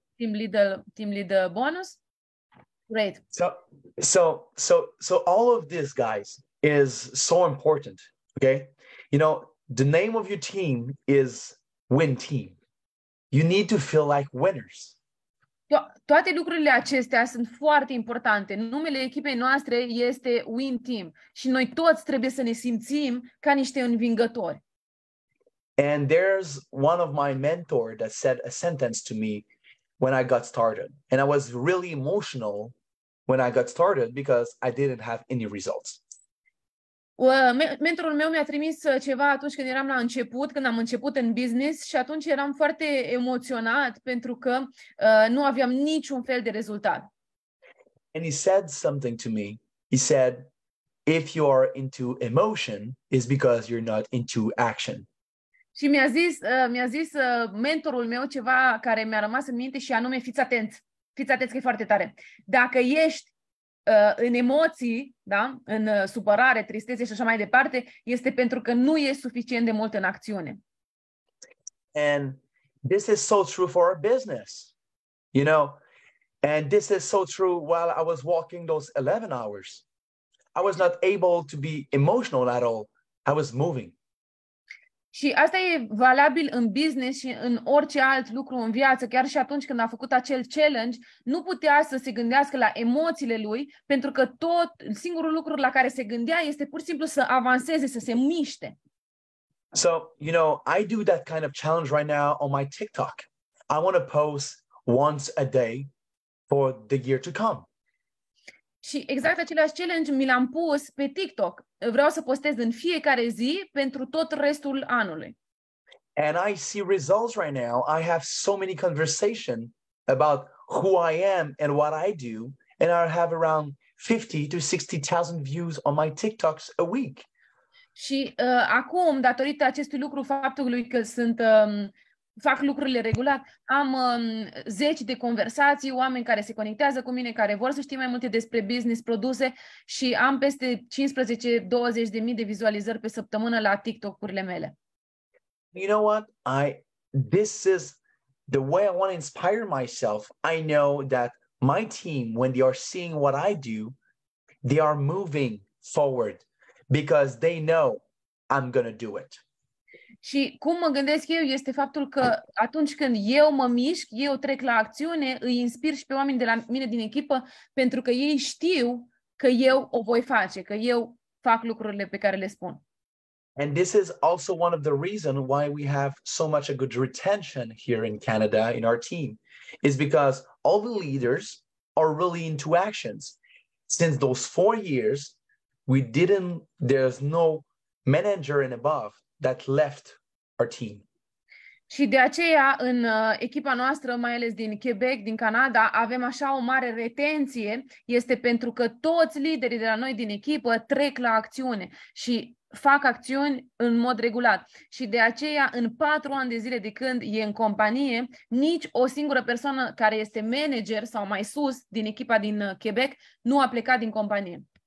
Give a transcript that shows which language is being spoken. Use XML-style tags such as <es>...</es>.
<en>Team leader bonus. Great. So all of this, guys, is so important. Okay, you know, the name of your team is Win Team. You need to feel like winners.</en> <ro>Toate lucrurile acestea sunt foarte importante. Numele echipei noastre este Win Team și noi toți trebuie să ne simțim ca niște învingători.</ro> <en>And there's one of my mentors that said a sentence to me when I got started. And I was really emotional when I got started because I didn't have any results.</en> <ro>Mentorul meu mi-a trimis ceva atunci când eram la început, când am început în business și atunci eram foarte emoționat pentru că nu aveam niciun fel de rezultat.</ro> <en>And he said something to me. He said, if you are into emotion, it's because you're not into action.</en> <ro>Și mi-a zis mentorul meu ceva care mi-a rămas în minte și anume, fiți atenți că e foarte tare. Dacă ești în emoții, da? În supărare, tristețe și așa mai departe, este pentru că nu e suficient de mult în acțiune.</ro> <en>And this is so true for our business, you know, and this is so true while I was walking those 11 hours. I was not able to be emotional at all. I was moving.</en> <ro>Și asta e valabil în business și în orice alt lucru în viață, chiar și atunci când a făcut acel challenge, nu putea să se gândească la emoțiile lui, pentru că singurul lucru la care se gândea este pur și simplu să avanseze, să se miște.</ro> <en>So, you know, I do that kind of challenge right now on my TikTok. I want to post once a day for the year to come.</en> <ro>Și exact același challenge mi l-am pus pe TikTok. Vreau să postez în fiecare zi pentru tot restul anului.</ro> <en>And I see results right now. I have so many conversations about who I am and what I do. And I have around 50 to 60,000 views on my TikToks a week.</en> <ro>Și acum, datorită acestui lucru, faptului că fac lucrurile regulat, am 10 de conversații, oameni care se conectează cu mine, care vor să știe mai multe despre business, produse și am peste 15-20 de mii de vizualizări pe săptămână la TikTok-urile mele.</ro> <en>You know what? This is the way I want to inspire myself. I know that my team, when they are seeing what I do, they are moving forward because they know I'm going to do it.</en> <ro>Și cum mă gândesc eu este faptul că atunci când eu mă mișc, eu trec la acțiune, îi inspir și pe oamenii de la mine din echipă, pentru că ei știu că eu o voi face, că eu fac lucrurile pe care le spun.</ro> <en>And this is also one of the reasons why we have so much a good retention here in Canada in our team, is because all the leaders are really into actions. Since those 4 years, there's no manager and above that left our team.</en> <ro>Și de aceea, în echipa noastră, mai ales din Quebec, din Canada, avem așa o mare retenție, este pentru că toți liderii de la noi din echipă trec la acțiune. Și fac acțiuni în mod regulat. Și de aceea, în 4 ani de zile de când e în companie, nici o singură persoană care este manager sau mai sus din echipa din Quebec nu a plecat din companie.</ro>